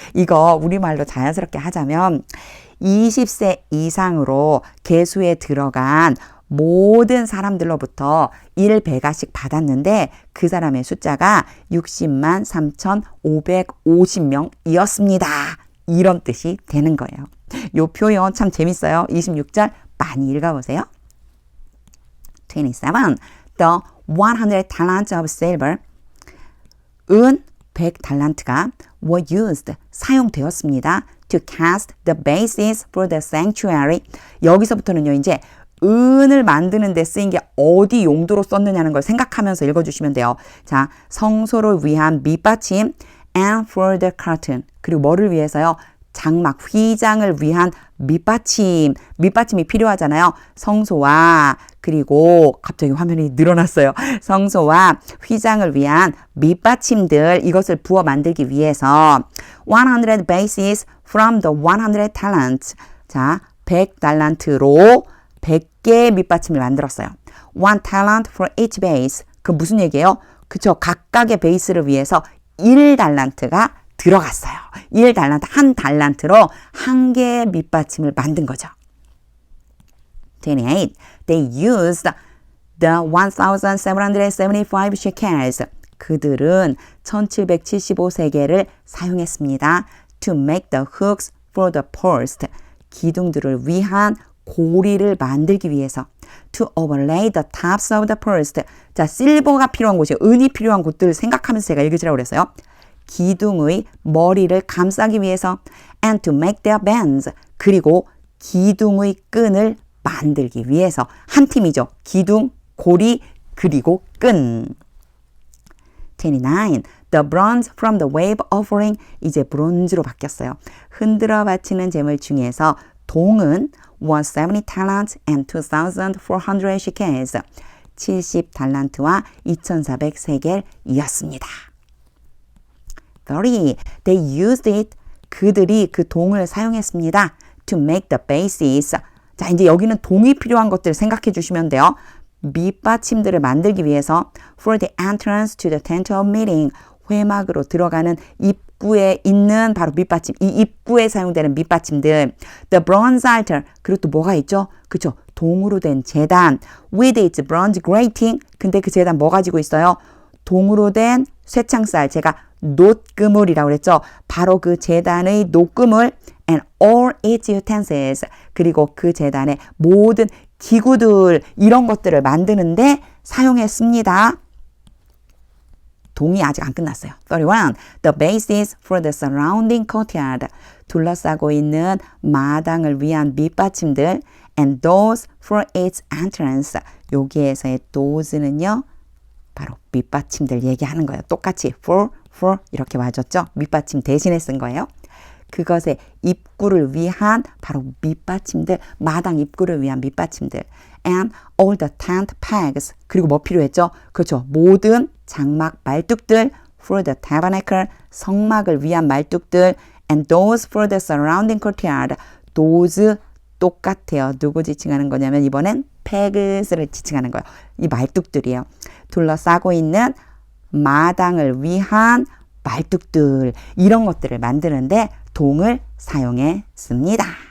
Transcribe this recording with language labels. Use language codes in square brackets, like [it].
[ko] 이거 우리말로 자연스럽게 하자면 20세 이상으로 계수에 들어간 모든 사람들로부터 1베가씩 받았는데 그 사람의 숫자가 60만 3,550명이었습니다. 이런 뜻이 되는 거예요. 요 표현 참 재밌어요. 26절 많이 읽어보세요. 27. [en] The 100 talents of silver. [ko] 은 100달란트가 [en] were used. [ko] 사용되었습니다. [en] To cast the basis for the sanctuary. [ko] 여기서부터는요, 이제 은을 만드는 데 쓰인 게 어디 용도로 썼느냐는 걸 생각하면서 읽어주시면 돼요. 자, 성소를 위한 밑받침 [en] and for the curtain. [ko] 그리고 뭐를 위해서요? 장막, 휘장을 위한 밑받침. 밑받침이 필요하잖아요. 성소와 그리고 갑자기 화면이 늘어났어요. 성소와 휘장을 위한 밑받침들 이것을 부어 만들기 위해서 [en] 100 bases from the 100 talents. [ko] 자, 100달란트로 100개의 밑받침을 만들었어요. [en] 1 talent for each base. [ko] 그 무슨 얘기예요? 그쵸. 각각의 베이스를 위해서 1달란트가 들어갔어요. 1달란트, 한 달란트로 한 개의 밑받침을 만든 거죠. [en] 28. They used the 1,775 shekels. [ko] 그들은 1775세겔을 사용했습니다. [en] To make the hooks for the post. [ko] 기둥들을 위한 고리를 만들기 위해서. [en] To overlay the tops of the post. [ko] 자, 실버가 필요한 곳이 은이 필요한 곳들 생각하면서 제가 읽으시라고 그랬어요. 기둥의 머리를 감싸기 위해서. [en] And to make their bands. [ko] 그리고 기둥의 끈을 만들기 위해서. 한 팀이죠. 기둥, 고리, 그리고 끈. 29. [en] The bronze from the wave offering. [ko] 이제 브론즈로 바뀌었어요. 흔들어 바치는 제물 중에서 동은 [en] was 70 talents and 2,400 shekels. [ko] 70달란트와 2,400세겔이었습니다. [en] 30. They used it. [ko] 그들이 그 동을 사용했습니다. [en] To make the bases. [ko] 자, 이제 여기는 동이 필요한 것들 생각해 주시면 돼요. 밑받침들을 만들기 위해서 [en] for the entrance to the tent of meeting. [ko] 회막으로 들어가는 입구에 있는 바로 밑받침. 이 입구에 사용되는 밑받침들. [en] The bronze altar. [ko] 그리고 또 뭐가 있죠? 그쵸? 동으로 된 제단. [en] With its bronze grating. [ko] 근데 그 제단 뭐 가지고 있어요? 동으로 된 쇠창살. 제가 놋그물이라고 그랬죠? 바로 그 제단의 놋그물 [en] and all its utensils. [ko] 그리고 그 제단의 모든 기구들 이런 것들을 만드는데 사용했습니다. 동이 아직 안 끝났어요. 31. [en] The bases for the surrounding courtyard. [ko] 둘러싸고 있는 마당을 위한 밑받침들 [en] and those for its entrance. [ko] 여기에서의 those는요. 바로 밑받침들 얘기하는 거예요. 똑같이 for 이렇게 와줬죠. 밑받침 대신에 쓴 거예요. 그것의 입구를 위한 바로 밑받침들, 마당 입구를 위한 밑받침들. [en] And all the tent pegs. [ko] 그리고 뭐 필요했죠? 그렇죠. 모든 장막 말뚝들 [en] for the tabernacle. [ko] 성막을 위한 말뚝들. [en] And those for the surrounding courtyard. [ko] those 똑같아요. 누구 지칭하는 거냐면 이번엔 pegs를 지칭하는 거예요. 이 말뚝들이에요. 둘러싸고 있는 마당을 위한 말뚝들 이런 것들을 만드는데 동을 사용했습니다.